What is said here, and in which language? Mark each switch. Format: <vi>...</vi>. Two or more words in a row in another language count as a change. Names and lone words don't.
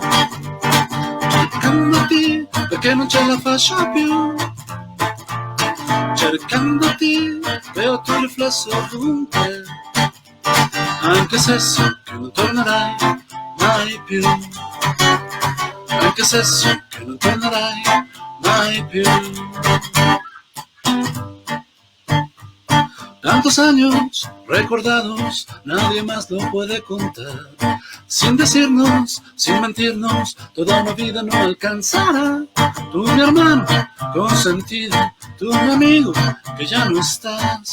<it>Cercandoti, perché non ce la faccio più. Cercandoti, vedo il tuo riflesso ovunque. Anche se so che non tornerai mai più. Anche se so che non tornerai mai più.</it> <es>Tantos años recordados, nadie más lo puede contar. Sin decirnos, sin mentirnos, toda una vida no alcanzará. Tú mi hermano consentido, tú mi amigo que ya no estás.</es>